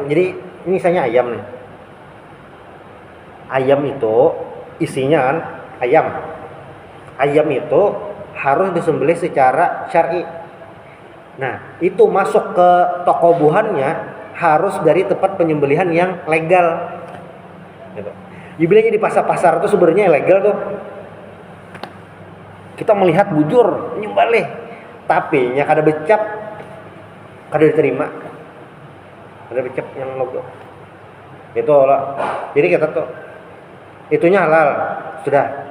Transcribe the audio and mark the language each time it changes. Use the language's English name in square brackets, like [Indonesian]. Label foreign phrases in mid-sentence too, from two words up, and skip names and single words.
[Indonesian] Jadi ini misalnya ayam nih. Ayam itu isinya kan ayam. Ayam itu harus disembelih secara syar'i. Nah, itu masuk ke toko buhannya harus dari tempat penyembelihan yang legal. Gitu. Dibilangnya di pasar-pasar itu sebenarnya ilegal tuh. [Banjar] Kita melihat bujur nyembelih, tapi nya kada becap, kada diterima. Kada becap yang logo. Itu lah. [Indonesian] Jadi kita tuh itunya halal sudah.